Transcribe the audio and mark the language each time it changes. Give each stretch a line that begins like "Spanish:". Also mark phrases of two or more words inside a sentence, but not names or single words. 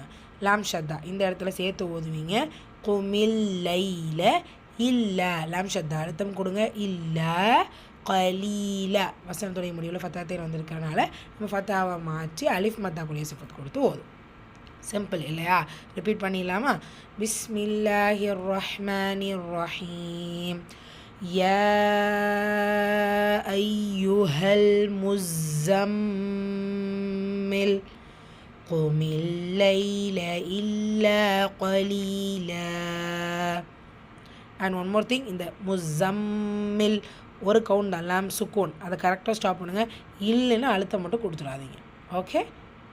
Arabic: لام شدة
Tamil: இந்த இடத்துல சேர்த்து ஓதுவீங்க.
Arabic: قم الليل
Tamil: இல்லை
Arabic: لام شدة
Tamil: அழுத்தம் கொடுங்க. இல்லை கலீல வசனத்துடைய முடிவில் ஃபத்தாத்தேன் வந்திருக்கிறனால நம்ம ஃபத்தாவை மாற்றி அலிஃப் மத்தாக்குரிய சிஃபத் கொடுத்து ஓதும். சிம்பிள் இல்லையா? ரிப்பீட் பண்ணிடலாமா?
Arabic: بسم الله الرحمن الرحيم. يا أيها المزمل قم الليل إلا قليلا.
English: And one more thing,
Tamil: இந்த முஸம்மில் ஒரு கவுண்ட் தான்,
Arabic: لام سكون,
Tamil: அதை கரெக்டாக ஸ்டாப் பண்ணுங்கள். இல்லைன்னு அழுத்தம் மட்டும் கொடுத்துடாதீங்க. ஓகே.